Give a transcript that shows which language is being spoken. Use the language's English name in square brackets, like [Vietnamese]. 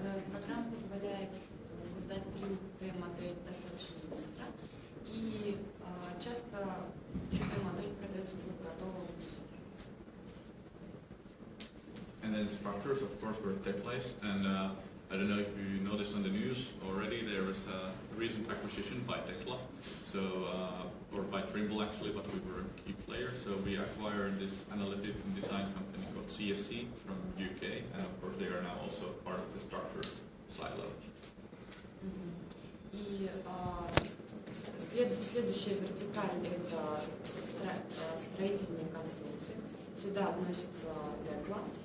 [Russian] Программа позволяет создать 3D-модель достаточно быстро, и часто 3D-модель продается уже в готовом виде. [English] And then structures, of course, were tekla, and I don't know if you noticed on the news already, there was a recent acquisition by tekla, so or by Trimble actually, but we were a key player. So we acquired this analytic and design company called CSC from UK, and of course they are now also part of the structure silo. [Russian] И следующая вертикаль – это строительные конструкции. Сюда относится tekla.